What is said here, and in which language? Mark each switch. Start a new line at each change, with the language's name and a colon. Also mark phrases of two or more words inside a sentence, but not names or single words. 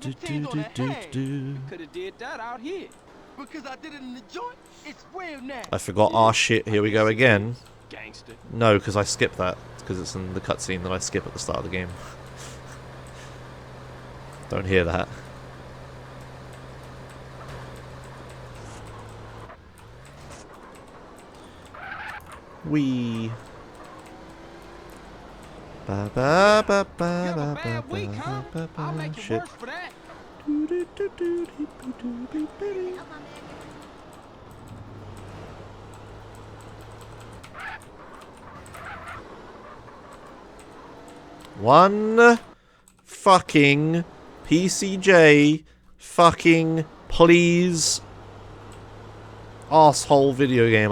English: 17 on the hand. do. could have did that out here. Because I did it in the joint, it's real now. I forgot. Ah, shit. Here we go again. Gangster. No, because I skipped that. Because it's in the cutscene that I skip at the start of the game. Don't hear that. Wee. Ba ba ba ba ba ba ba ba ba. Shit. One fucking PCJ fucking please asshole video game.